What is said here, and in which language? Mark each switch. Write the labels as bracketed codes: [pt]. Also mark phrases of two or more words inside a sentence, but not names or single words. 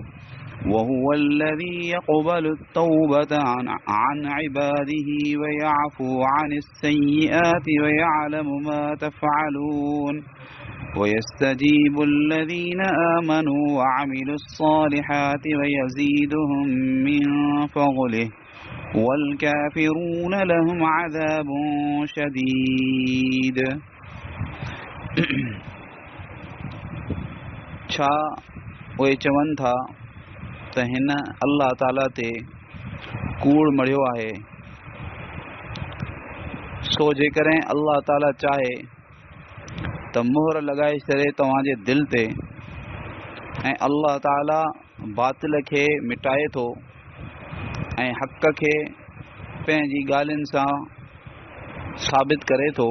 [ar] وهو الذي يقبل التوبة عن عباده ويعفو عن السيئات ويعلم ما تفعلون ويستجيب الذين آمنوا وعملوا الصالحات ويزيدهم من فضله والكافرون لهم عذاب شديد. [sd] छा उहे चवनि था त हिन अल्लाह ताला ते कूड़ मढ़ियो आहे, सो जेकॾहिं अल्लाह ताला चाहे त मोहर लॻाए छॾे तव्हांजे दिलि ते ऐं अल्लाह ताला बातिल खे मिटाए थो ऐं हक़ खे पंहिंजी ॻाल्हियुनि सां साबित करे थो।